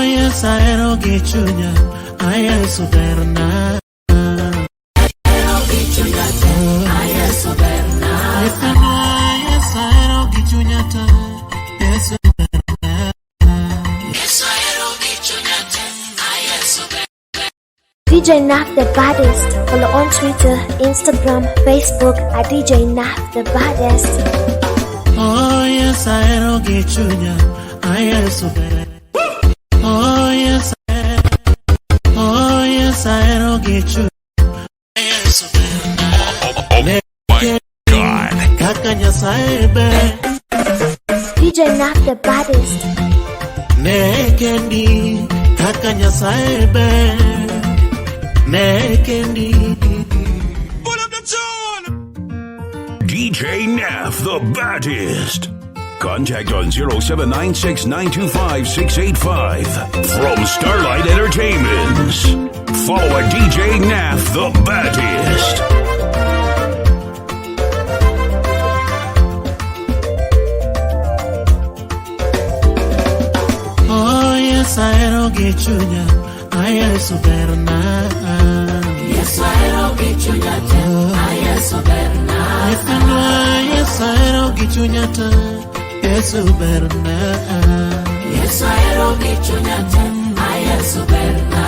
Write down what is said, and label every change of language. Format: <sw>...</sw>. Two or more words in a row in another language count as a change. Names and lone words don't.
<luo>yes, ahero gi chunya, Yesu berna. Ahero gi chunya te, Yesu berna. Yes, ahero gi chunya te, Yesu berna. Yes, ahero gi chunya te, Yesu berna.</luo> <en>DJ Naf the Baddest. Follow on Twitter, Instagram, Facebook at DJ Naf the Baddest. Oh yes,</en> <luo>ahero gi chunya, Yesu berna.</luo> <en>Oh yes,</en> <luo>ahero gi chunya, Yesu berna.</luo> <en>God.</en> <luo>Kaka Nyasaye ber.</luo> <en>DJ Naf the Baddest.</en> <luo>Nekendi kaka Nyasaye ber. Nekendi.</luo> <en>Put up the tune. DJ Naf the Baddest. Contact on 0796-925-685 from Starlight Entertainments. Follow at DJ Naf the Baddest. Oh yes,</en> <luo>ahero gi chunya, Yesu berna. Yes, ahero gi chunya te, Yesu berna. Yes, ahero gi chunya te, Yesu berna. Yes, ahero gi chunya te, Yesu berna.</luo>